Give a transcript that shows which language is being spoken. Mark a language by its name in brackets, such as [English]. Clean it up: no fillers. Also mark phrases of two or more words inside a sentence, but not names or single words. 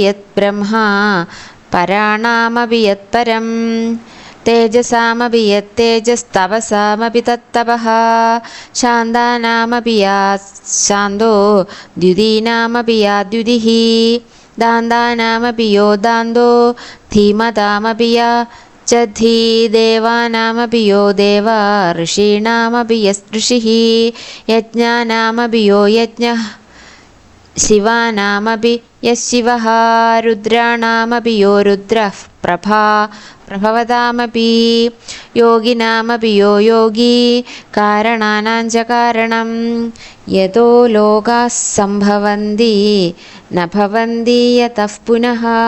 [Sanskrit] യത് ബ്രഹ്മ പരാണാമപി യത് പരം തേജസാമപി യത് തേജസ്തപസാമപി തത്തപഃ ശാന്താനാമപി യാത് ശാന്തോ ദ്യുതീനാമപി യാ ദ്യുതിഃ ദാന്താനാമപി യോ ദാന്തോ ധീമതാമപി യാ च देवानामपि यो देवा ऋषीणामपि यस् ऋषिः यज्ञानामपि यो यज्ञः शिवानामपि यः शिवः रुद्राणामपि यो रुद्रः प्रभवतामपि योगिनामपि यो योगी कारणानां च कारणं यतो लोकाः सम्भवन्ति न भवन्ति यतः पुनः